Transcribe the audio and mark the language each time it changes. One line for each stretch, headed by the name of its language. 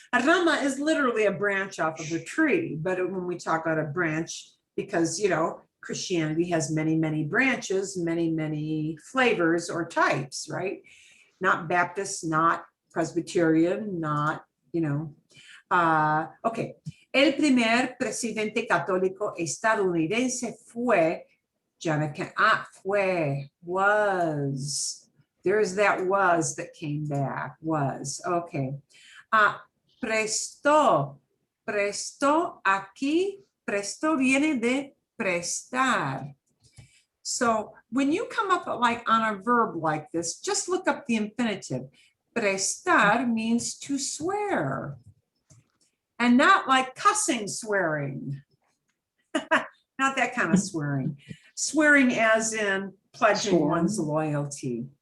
English: A rama is literally a branch off of a tree, but when we talk about a branch, because, you know, Christianity has many, many branches, many, many flavors or types, right? Not Baptist, not Presbyterian, not, you know. Okay.
Spanish: El primer presidente católico estadounidense fue John F.
English: Kennedy. Fue, was. There's that was that came back, was.
Spanish: Okay. Prestó. Prestó aquí. Prestó viene de prestar.
English: So when you come up like on a verb like this, just look up the infinitive. Prestar means to swear. And not like cussing swearing. Not that kind of swearing. Swearing as in pledging one's loyalty.